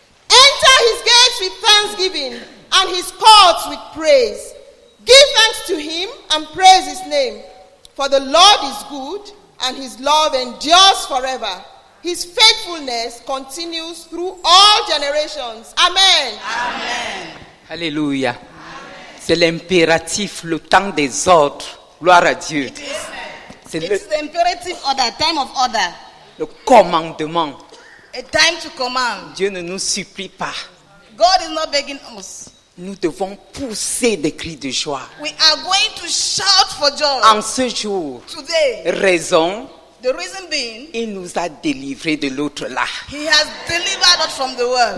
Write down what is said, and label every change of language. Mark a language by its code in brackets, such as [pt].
[en] Enter his gates with thanksgiving and his courts with praise. Give thanks to him and praise his name. For the Lord is good, and his love endures forever. His faithfulness continues through all generations. Amen. [fr] Amen. Alléluia. C'est l'impératif, le temps des ordres. Gloire à Dieu. [en] C'est the imperative order, time of order. [fr] Le commandement. [en] A time to command. [fr] Dieu ne nous supplie pas. [en] God is not begging us. [fr] Nous devons pousser des cris de joie. [en] We are going to shout for joy. [fr] En ce jour, [en] today, [fr] raison, [en] the reason being, [fr] il nous a délivrés de l'autre là. [en] He has delivered us from the world.